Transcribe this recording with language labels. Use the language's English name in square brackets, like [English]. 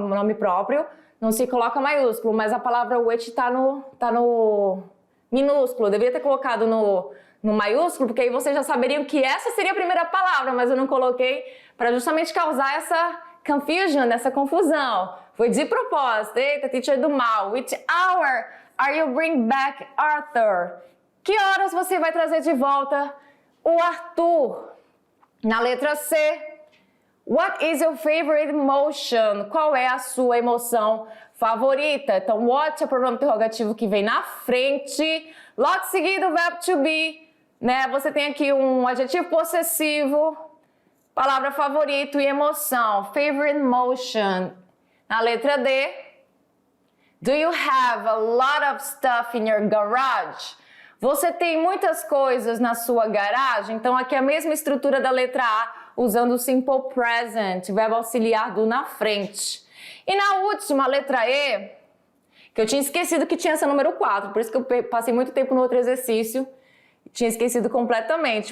[Portuguese] No nome próprio não se coloca maiúsculo, mas a palavra which tá no minúsculo. Eu deveria ter colocado no maiúsculo, porque aí vocês já saberiam que essa seria a primeira palavra, mas eu não coloquei para justamente causar essa confusion, essa confusão. Foi de propósito. Eita, teacher do mal. [English] Which hour are you bring back Arthur? [Portuguese] Que horas você vai trazer de volta o Arthur? Na letra C, [English] what is your favorite emotion? [Portuguese] Qual é a sua emoção favorita? Então, what é o pronome interrogativo que vem na frente. Logo seguido, o verbo to be, né? Você tem aqui um adjetivo possessivo, palavra favorito e emoção. [English] Favorite emotion. [Portuguese] Na letra D, [English] do you have a lot of stuff in your garage? [Portuguese] Você tem muitas coisas na sua garagem? Então aqui é a mesma estrutura da letra A, usando o simple present, verbo auxiliar do na frente. E na última, letra E, que eu tinha esquecido que tinha essa número 4, por isso que eu passei muito tempo no outro exercício, tinha esquecido completamente.